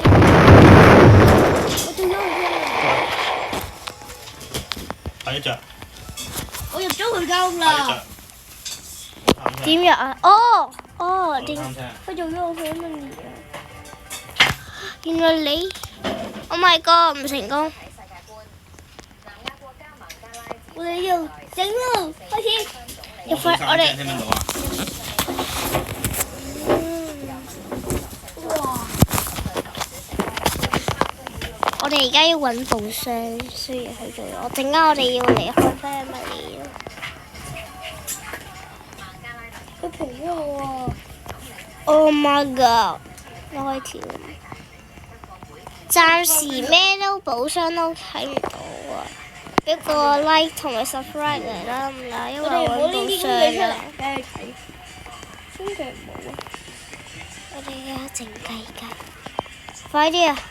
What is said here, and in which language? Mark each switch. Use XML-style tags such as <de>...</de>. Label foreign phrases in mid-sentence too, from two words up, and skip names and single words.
<yue>我做咗佢先。睇一隻。我入咗佢間屋啦。點入啊？點？佢做咗我 family 啊。原來你 ，</yue> <en>Oh my god，</en> <yue>唔成功。我哋要整咯，開始。我哋。哇！我哋而家要揾寶箱，雖然去做咗，陣間我哋要離開 family。佢陪咗我啊 ！</yue> <en>Oh my god！</en> <yue>我可以跳。暫時咩都寶箱都睇唔到啊！俾個 like 同埋 subscribe 嚟啦，唔該，因為我揾寶箱啊。千祈唔好啊！我哋而家靜雞雞，快啲啊！</yue>